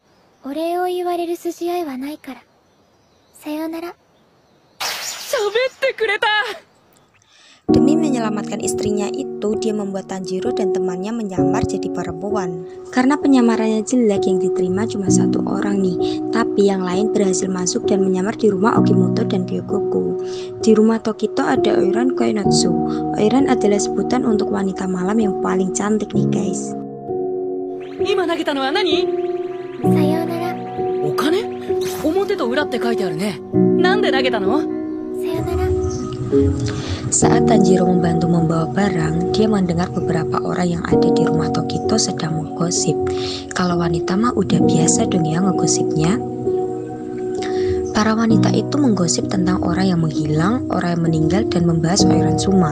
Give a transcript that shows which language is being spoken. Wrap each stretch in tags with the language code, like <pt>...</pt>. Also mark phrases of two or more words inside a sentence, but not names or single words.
<id>Demi menyelamatkan istrinya itu, dia membuat Tanjiro dan temannya menyamar jadi perempuan. Karena penyamarannya jelek, yang diterima cuma 1 orang nih. Tapi yang lain berhasil masuk dan menyamar di rumah Ogimoto dan Kyogoku. Di rumah Tokito ada Oiran Koinotsu. Oiran adalah sebutan untuk wanita malam yang paling cantik nih guys.</id> <ja>さよなら。お金? 表と裏って書いてあるね。なんで投げたの? Sayonara.</ja> <id>Saat Tanjiro membantu membawa barang, dia mendengar beberapa orang yang ada di rumah Tokito sedang menggosip. Kalau wanita mah udah biasa dong ya ngegosipnya. Para wanita itu menggosip tentang orang yang menghilang, orang yang meninggal, dan membahas Oiran Suma.</id>